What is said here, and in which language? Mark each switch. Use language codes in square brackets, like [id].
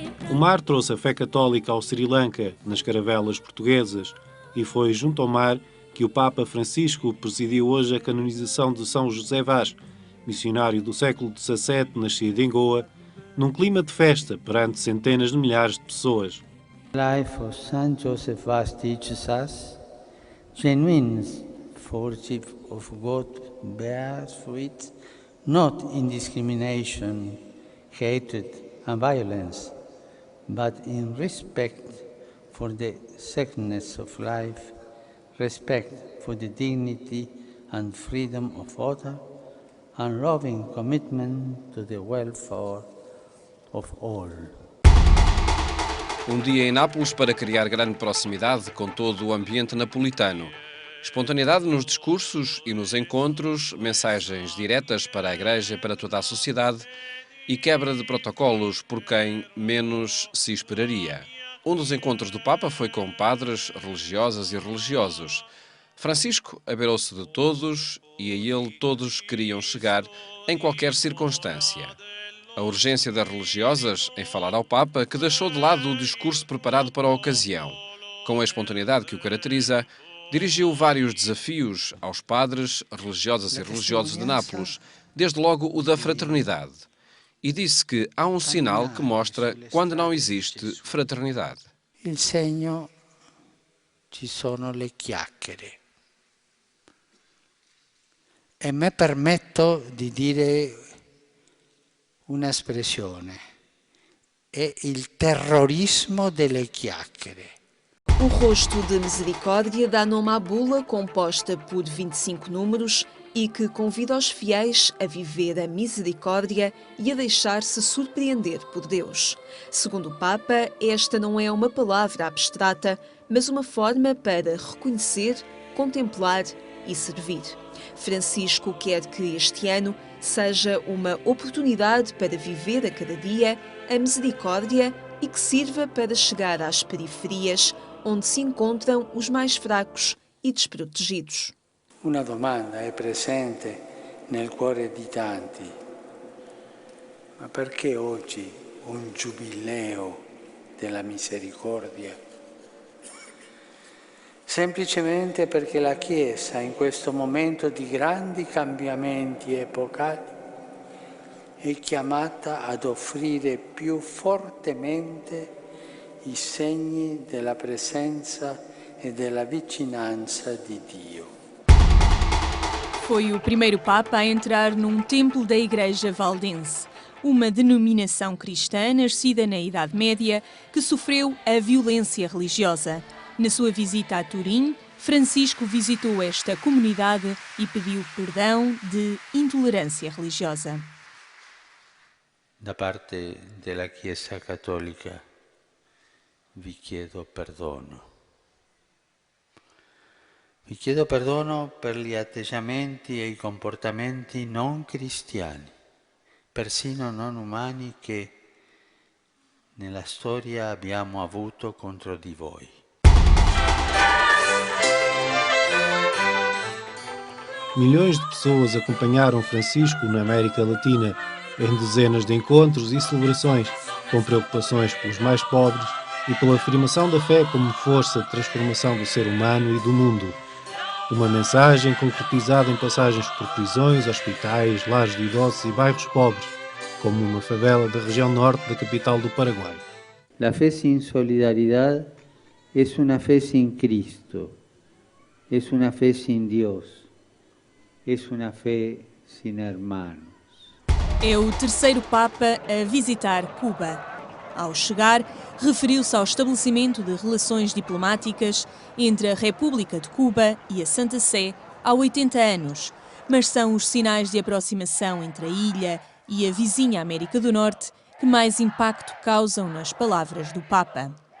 [pt] O mar trouxe a fé católica ao Sri Lanka, nas caravelas portuguesas, e foi junto ao mar que o Papa Francisco presidiu hoje a canonização de São José Vaz, missionário do século XVII, nascido em Goa, num clima de festa perante centenas de milhares de pessoas. [en] Life of Saint Joseph Vaz teaches us genuine worship of God bears fruit not in discrimination, hatred and violence, but in respect for the sacredness of life, respect for the dignity and freedom of others, and loving commitment to the welfare of all. [pt] Um dia em Nápoles para criar grande proximidade com todo o ambiente napolitano. Espontaneidade nos discursos e nos encontros, mensagens diretas para a Igreja e para toda a sociedade, e quebra de protocolos por quem menos se esperaria. Um dos encontros do Papa foi com padres, religiosas e religiosos. Francisco abeirou-se de todos e a ele todos queriam chegar em qualquer circunstância. A urgência das religiosas em falar ao Papa, que deixou de lado o discurso preparado para a ocasião. Com a espontaneidade que o caracteriza, dirigiu vários desafios aos padres, religiosas e religiosos de Nápoles, desde logo o da fraternidade. E disse que há um sinal que mostra quando não existe fraternidade. [it] Il segno ci sono le chiacchiere. E me permetto di dire una espressione. È il terrorismo delle chiacchiere. [pt] O rosto de misericórdia dá nome à bula composta por 25 números e que convida os fiéis a viver a misericórdia e a deixar-se surpreender por Deus. Segundo o Papa, esta não é uma palavra abstrata, mas uma forma para reconhecer, contemplar e servir. Francisco quer que este ano seja uma oportunidade para viver a cada dia a misericórdia e que sirva para chegar às periferias, onde se encontram os mais fracos e desprotegidos. [it] Una domanda è presente nel cuore di tanti. Ma perché oggi un giubileo della misericordia? Semplicemente perché la Chiesa in questo momento di grandi cambiamenti epocali è chiamata ad offrire più fortemente i segni della presenza e della vicinanza di Dio. [pt] Foi o primeiro Papa a entrar num templo da Igreja Valdense, uma denominação cristã nascida na Idade Média que sofreu a violência religiosa. Na sua visita a Turim, Francisco visitou esta comunidade e pediu perdão de intolerância religiosa. [it] Da parte della Chiesa Cattolica vi chiedo perdono. Vi chiedo perdono per gli atteggiamenti e i comportamenti non cristiani, persino non umani che nella storia abbiamo avuto contro di voi. [pt] Milhões de pessoas acompanharam Francisco na América Latina, em dezenas de encontros e celebrações, com preocupações pelos mais pobres e pela afirmação da fé como força de transformação do ser humano e do mundo. Uma mensagem concretizada em passagens por prisões, hospitais, lares de idosos e bairros pobres, como uma favela da região norte da capital do Paraguai. [es] La fe sin solidaridad es una fe sin Cristo, es una fe sin Dios, es una fe sin hermanos. [pt] É o terceiro Papa a visitar Cuba. Ao chegar, referiu-se ao estabelecimento de relações diplomáticas entre a República de Cuba e a Santa Sé há 80 anos, mas são os sinais de aproximação entre a ilha e a vizinha América do Norte que mais impacto causam nas palavras do Papa.